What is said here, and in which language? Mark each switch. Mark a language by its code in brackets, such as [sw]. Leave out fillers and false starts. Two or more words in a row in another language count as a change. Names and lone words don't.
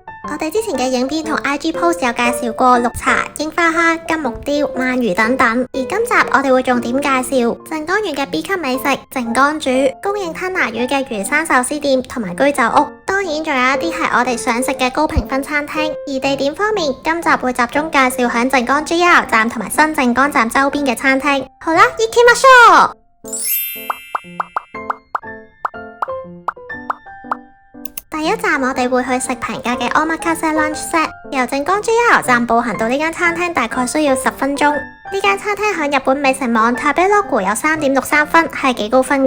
[yue] 我哋之前嘅影片同 [en] IG post [yue] 有介紹過綠茶、櫻花蝦、金木雕、鰻魚等等，而今集我哋會重點介紹靜岡縣嘅 B 級美食靜岡煮，供應吞拿魚嘅魚生壽司店同埋居酒屋。當然仲有一啲係我哋想食嘅高評分餐廳。而地點方面，今集會集中介紹響靜岡 JR 站同埋新靜岡站周邊嘅餐廳。好啦， [ja] 行きましょう。 [yue] 第一站我哋會去食平價嘅 Omakase [en] Lunch Set， [yue] 由靜岡 JR 站步行到呢間餐廳大概需要10分鐘。呢間餐廳響日本美食網 Tabelog 有 3.63 分，係幾高分噶。